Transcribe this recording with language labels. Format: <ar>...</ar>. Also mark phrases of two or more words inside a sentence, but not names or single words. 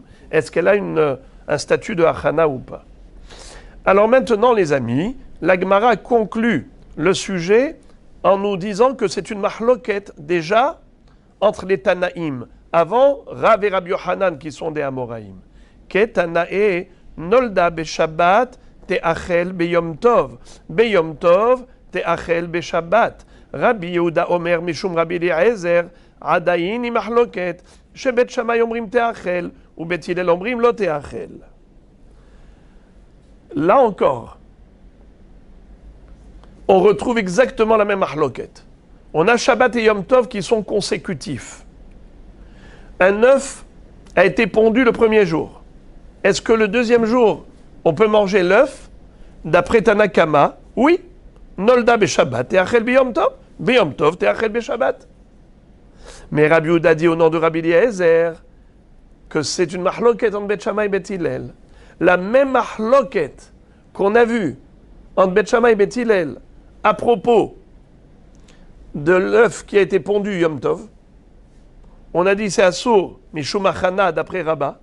<fr>Est-ce qu'elle a un statut de Achana ou pas? Alors maintenant, les amis, la Gemara conclut le sujet en nous disant que c'est une mahloket déjà entre les Tanaïm. Avant, Rav et Rabbi Yochanan qui sont des Amoraïm.</fr> <he>כתנאי נולדה בשבת תאכל ביום טוב. ביום טוב תאכל בשבת. רבי יהודה אומר משום רבי אליעזר עדיין אם מחלוקת שבית שמאי אומרים תאכל ובית הלל אומרים לא תאכל.</he> <fr>Là encore, on retrouve exactement la même mahloket. On a Shabbat et Yom Tov qui sont consécutifs. Un œuf a été pondu le premier jour. Est-ce que le deuxième jour, on peut manger l'œuf? D'après Tanakama, oui.</fr> <he>נולדה בשבת</he> <fr>et</fr> <he>אכל ביום טוב. ביום טוב תאכל בשבת.</he> <fr>Mais Rabbi Yehuda dit au nom de Rabbi Eliezer que c'est une mahloket entre Bet Shammai et Bet Hillel. La même mahloket qu'on a vue entre Bet Shammai et Bet Hillel à propos de l'œuf qui a été pondu Yom Tov, on a dit c'est Assour,</fr> <he>משום הכנה</he> <fr>d'après Rabbah.</fr>